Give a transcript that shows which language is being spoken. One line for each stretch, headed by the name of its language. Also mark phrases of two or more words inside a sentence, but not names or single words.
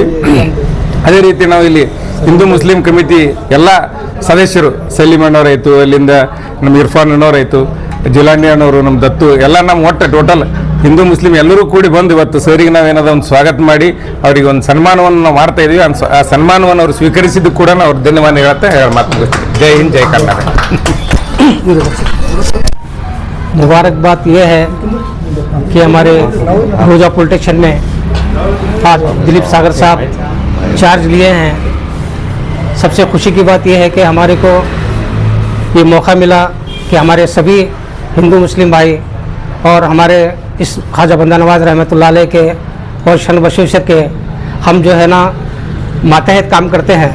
Kannada: ಅದೇ ರೀತಿ ನಾವು ಇಲ್ಲಿ ಹಿಂದೂ ಮುಸ್ಲಿಂ ಕಮಿಟಿ ಎಲ್ಲ ಸದಸ್ಯರು, ಸಲೀಮ್ ಅಣ್ಣವರಾಯಿತು, ಅಲ್ಲಿಂದ ನಮ್ಮ ಇರ್ಫಾನ್ ಅಣ್ಣವರಾಯಿತು, ಜಿಲಾನಿ ಅಣ್ಣವರು, ನಮ್ಮ ದತ್ತು ಎಲ್ಲ ನಮ್ಮ ಒಟ್ಟು ಟೋಟಲ್ ಹಿಂದೂ ಮುಸ್ಲಿಂ ಎಲ್ಲರೂ ಕೂಡಿ ಬಂದು ಇವತ್ತು ಸರಿಗೆ ನಾವೇನಾದ ಒಂದು ಸ್ವಾಗತ ಮಾಡಿ ಅವರಿಗೆ ಒಂದು ಸನ್ಮಾನವನ್ನು ನಾವು ಮಾಡ್ತಾ ಇದ್ದೀವಿ. ಆ ಸನ್ಮಾನವನ್ನು ಅವರು ಸ್ವೀಕರಿಸಿದ್ದು ಕೂಡ ನಾವು ಅವ್ರ ಧನ್ಯವಾದ ಹೇಳ್ತಾ ಮಾತು ಮುಗಿಸ್ತೀವಿ. ಜೈ ಹಿಂದ್, ಜೈ ಕರ್ನಾಟಕ.
Hindi: मुबारक बात यह है कि हमारे रोजा
English: police station
Hindi: में आज दिलीप सागर साहब चार्ज लिए हैं। सबसे खुशी की बात यह है कि हमारे को ये मौका मिला कि हमारे सभी हिंदू मुस्लिम भाई और हमारे इस ख्वाजा बंदा नवाज
Arabic: رحمة الله عليه
Hindi: के और शरणबसवेश्वर के हम जो है ना मातहत काम करते हैं।